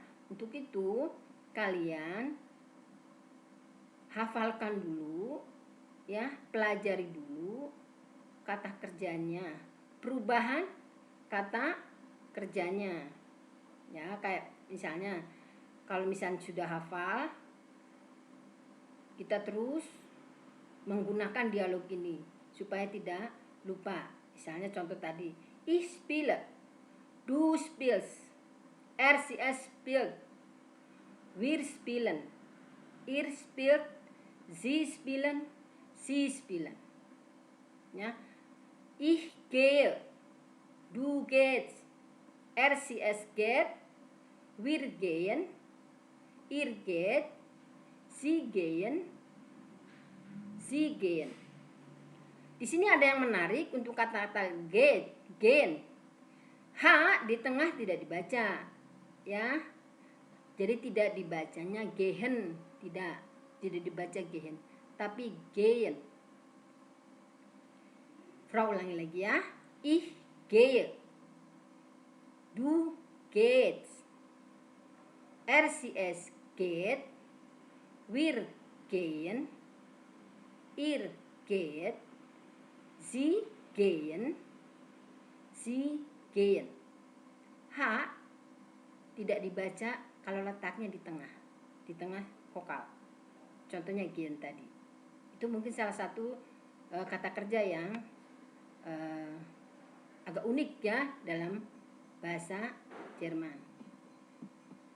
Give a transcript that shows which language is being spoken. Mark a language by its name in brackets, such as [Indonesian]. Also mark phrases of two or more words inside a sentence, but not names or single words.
[Indonesian] Untuk itu kalian hafalkan dulu ya, pelajari dulu kata kerjanya, perubahan kata kerjanya ya. Kayak misalnya kalau misalnya sudah hafal, kita terus menggunakan dialog ini supaya tidak lupa. Misalnya contoh tadi, [German] ich spiele, du spielst, RCS spielt, wir spielen, ihr spielt, sie spielen, sie spielen. [Indonesian] Ya. [German] Ich gehe, du gehst, RCS geht, wir gehen, ihr geht, sie gehen, sie gehen. [Indonesian] Di sini ada yang menarik untuk kata-kata gehen. H di tengah tidak dibaca, ya. Jadi tidak dibacanya gehen, tidak dibaca gehen, tapi gehen. Frau ulangi lagi ya. [German] Ich gehe, du gehst, RCS geht, wir gehen, ihr geht, sie gehen, sie gehen. [Indonesian] H tidak dibaca kalau letaknya di tengah vokal. Contohnya gehen tadi. Itu mungkin salah satu kata kerja yang agak unik ya dalam bahasa Jerman.